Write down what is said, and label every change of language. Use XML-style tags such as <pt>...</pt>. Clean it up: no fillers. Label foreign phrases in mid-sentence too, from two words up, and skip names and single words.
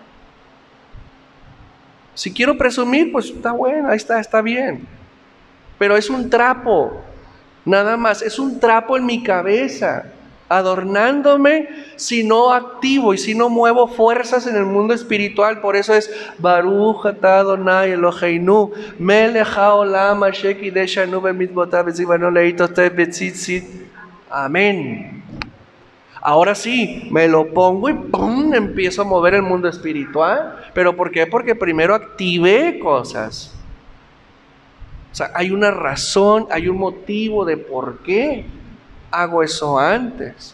<es>Si quiero presumir, pues está bueno, ahí está bien. Pero es un trapo, nada más, es un trapo en mi cabeza, adornándome si no activo y si no muevo fuerzas en el mundo espiritual. Por eso es</es> <he>ברוך אתה אדני אלהינו מלך העולם אשר קדשנו במצותיו וצונו להתעטף בציצית.</he> <es>Amén. Ahora sí, me lo pongo y ¡pum!, empiezo a mover el mundo espiritual. ¿Pero por qué? Porque primero activé cosas. O sea, hay una razón, hay un motivo de por qué hago eso antes.</es>